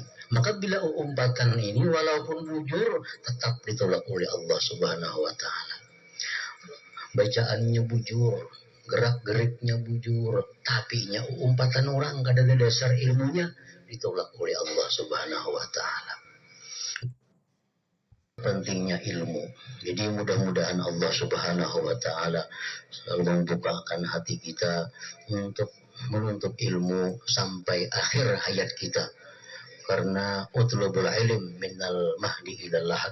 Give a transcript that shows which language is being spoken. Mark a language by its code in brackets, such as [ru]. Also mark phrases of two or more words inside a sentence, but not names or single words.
[bjn] Maka bila umpatan ini walaupun bujur tetap ditolak oleh [ar] الله سبحانه وتعالى. [bjn] Bacaannya bujur, gerak-geriknya bujur, tapi umpatan orang kada ada dasar ilmunya, ditolak oleh [ar] الله سبحانه وتعالى. [id] Pentingnya ilmu. Jadi mudah-mudahan [ar] الله سبحانه وتعالى [id] selalu membukakan hati kita untuk menuntut ilmu sampai akhir hayat kita. [ar] Karena اطلبوا العلم من المهد إلى اللحد.